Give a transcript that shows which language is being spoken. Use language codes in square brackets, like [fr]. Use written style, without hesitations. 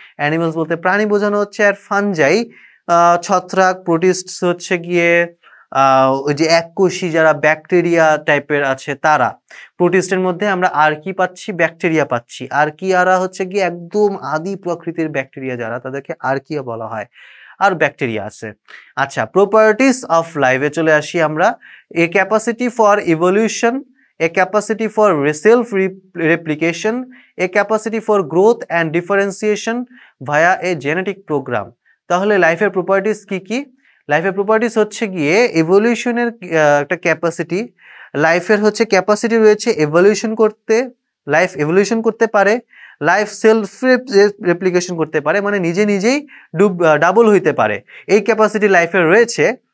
[bn] Animals বলতে প্রাণী বোঝানো হচ্ছে, আর ফানজাই ছত্রাক, প্রোটিস্ট হচ্ছে গিয়ে ওই যে এককোষী যারা ব্যাকটেরিয়া টাইপের আছে তারা। প্রোটিস্টের মধ্যে আমরা আর্কি পাচ্ছি, ব্যাকটেরিয়া পাচ্ছি। আর্কিয়ারা হচ্ছে গিয়ে একদম আদি প্রকৃতির ব্যাকটেরিয়া যারা, তাদেরকে আর্কিয়া বলা হয়। আর ব্যাকটেরিয়া আছে। আচ্ছা, প্রপার্টিস অফ লাইফে চলে আসি আমরা। [en] A capacity for evolution, a capacity for self-replication, a capacity for growth and differentiation via a genetic program. [bn] তাহলে লাইফের প্রপার্টিস কি কি? লাইফের প্রপার্টিস হচ্ছে গিয়ে ইভলিউশনের একটা ক্যাপাসিটি। লাইফের হচ্ছে ক্যাপাসিটি রয়েছে ইভলিউশন করতে, লাইফ ইভলিউশন করতে পারে, লাইফ সেলফ রেপ্লিকেশন করতে পারে, মানে নিজে নিজেই ডাবল হইতে পারে, এই ক্যাপাসিটি লাইফের রয়েছে।